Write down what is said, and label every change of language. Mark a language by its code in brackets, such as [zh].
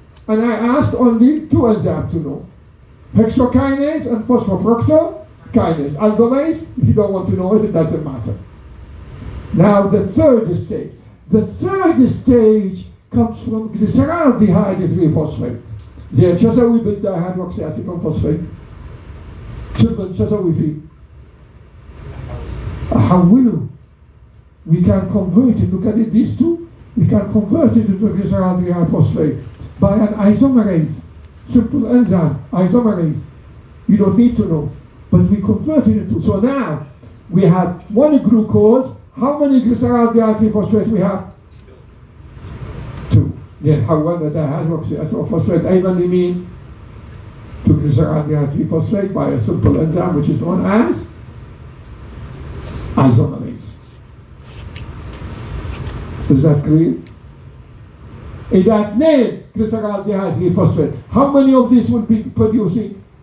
[en] And I asked only 2 enzymes to know. Hexokinase and phosphofructokinase. Aldolase, if you don't want to know it, it doesn't matter. Now the third stage. The third stage comes from glyceraldehyde 3-phosphate. [ar] زين شو اسوي بالدايهيدروكسي اسيتون فوسفيت؟ شو اسوي فيه؟ احوله. [en] We can convert it. Look at it, these 2. We can convert it into glyceraldehyde phosphate by an isomerase. simple enzyme, isomerase. You don't need to know. But we converted it to. So now we have one glucose. How many glyceraldehyde 3-phosphate we have? 2. [ar] Then حولنا dihydroxyphosphate أيضا لمين? [en] To glyceraldehyde 3-phosphate by a simple enzyme which is known as isomerase. Is that clear? إذا 2 glyceraldehyde 3-phosphate, how many of these will be producing?